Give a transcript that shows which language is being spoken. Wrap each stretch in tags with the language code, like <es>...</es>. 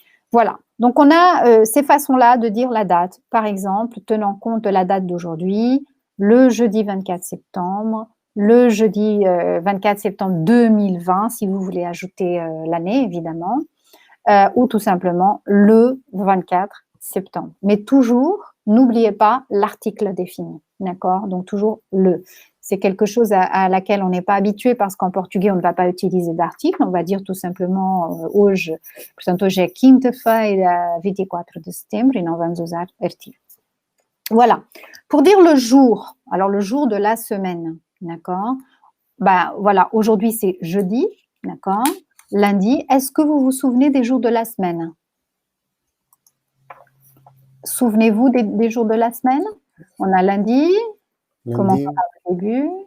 <fr>Voilà, donc on a ces façons-là de dire la date. Par exemple, tenant compte de la date d'aujourd'hui, le jeudi 24 septembre, le jeudi 24 septembre 2020, si vous voulez ajouter l'année, évidemment. Ou tout simplement le 24 septembre. Mais toujours, n'oubliez pas l'article défini, d'accord? Donc toujours le. C'est quelque chose à laquelle on n'est pas habitué parce qu'en portugais, on ne va pas utiliser d'article. On va dire tout simplement hoje.</fr> <pt>Portanto, hoje é quinta-feira, 24 de setembro, e não vamos usar artigo.</pt> <fr>Voilà. Pour dire le jour, alors le jour de la semaine, d'accord? Ben voilà, aujourd'hui c'est jeudi, d'accord? Lundi, est-ce que vous vous souvenez des jours de la semaine? Souvenez-vous des jours de la semaine? On a lundi, commençons par le début.</fr>